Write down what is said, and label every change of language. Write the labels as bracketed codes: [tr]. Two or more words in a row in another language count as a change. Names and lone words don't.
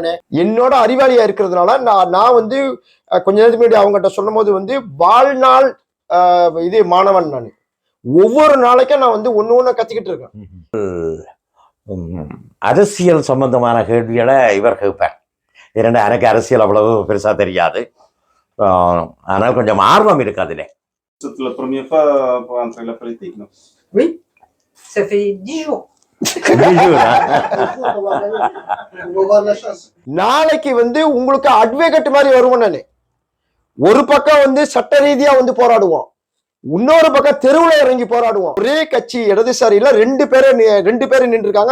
[ta] நானு என்னோட அறிவாளியா இருக்கிறதுனால நான் வந்து கொஞ்ச நேரத்துக்கு முன்னாடி அவங்ககிட்ட சொல்லும் போது வந்து வாழ்நாள் இது மாணவன். நான் ஒவ்வொரு நாளைக்கும் நான் வந்து ஒண்ணு கத்துக்கிட்டு இருக்கேன். அரசியல் சம்பந்தமான கேள்விகளை இவர் கேட்பார். இரண்டு எனக்கு அரசியல் அவ்வளவு பெருசா தெரியாது, ஆனால் கொஞ்சம் ஆர்வம் இருக்கு அதுல. [fr] C'est la première fois pour entrer la politique, non? Oui, ça fait 10 jours. [ta] நாளைக்கு வந்து உங்களுக்கு அட்வொகேட் மாதிரி வருவோம். நானு ஒரு பக்கம் வந்து சட்ட ரீதியா வந்து போராடுவோம், இன்னொரு பக்கம் தெருவுல இறங்கி போராடுவோம். ஒரே கட்சி இடதுசாரியில ரெண்டு பேரும் நின்று இருக்காங்க.